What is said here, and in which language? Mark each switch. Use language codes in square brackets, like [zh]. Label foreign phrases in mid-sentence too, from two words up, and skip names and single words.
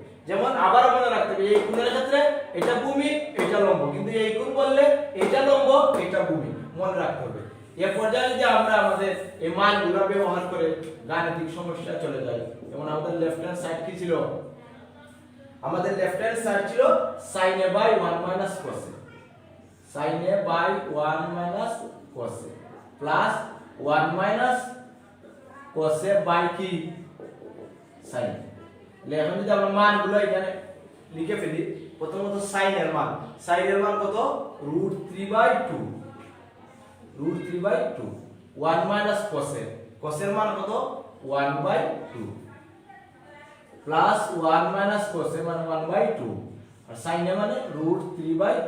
[bn] যেমন আবার মনে রাখতে হবে এই কোণের ক্ষেত্রে এটা ভূমি এটা লম্ব, কিন্তু এই কোণ বললে এটা লম্ব এটা ভূমি, মনে রাখতে হবে। এই পর্যায়ে যদি আমরা আমাদের এই মানগুলো ব্যবহার করে গাণিতিক সমস্যা চলে যাই, যেমন আমাদের [en] left hand side [bn] কি ছিল, আমাদের [en] left hand side [bn] ছিল sin A বাই 1 cos A, sin a বাই 1 মাইনাস cos a প্লাস 1 মাইনাস cos a বাই কি sin a। তাহলে এখন যদি আমরা মানগুলো এখানে লিখে ফেলি, প্রথমত sin এর মান কত √3/2 √3/2 1 মাইনাস cos এর মান কত 1/2 প্লাস 1 মাইনাস cos এর মান 1/2 আর sin এর মানে √3/2।